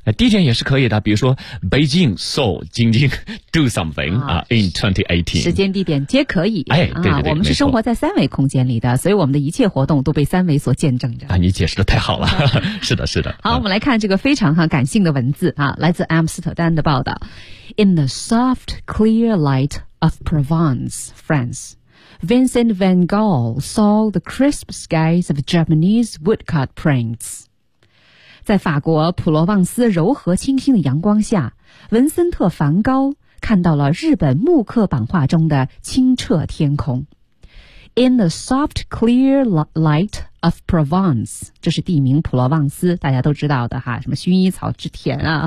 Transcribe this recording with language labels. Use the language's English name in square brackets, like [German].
[Chinese] 第一天也是可以的，比如说 Beijing saw 京津 [English] do something [Chinese] 啊 [English] in 2018， [Chinese] 时间地点皆可以。哎，对对对，我们是生活在三维空间里的，所以我们的一切活动都被三维所见证着。啊，你解释的太好了，是的，是的。好，我们来看这个非常感性的文字啊，来自阿姆斯特丹的报道。 [English] In the soft, clear light of Provence, France, Vincent van Gogh saw the crisp skies of Japanese woodcut prints. [Chinese] 在法国普罗旺斯柔和清新的阳光下，文森特·梵高看到了日本木刻版画中的清澈天空。 [English] In the soft, clear light of Provence, [Chinese] 这是地名普罗旺斯，大家都知道的哈，什么薰衣草之田啊。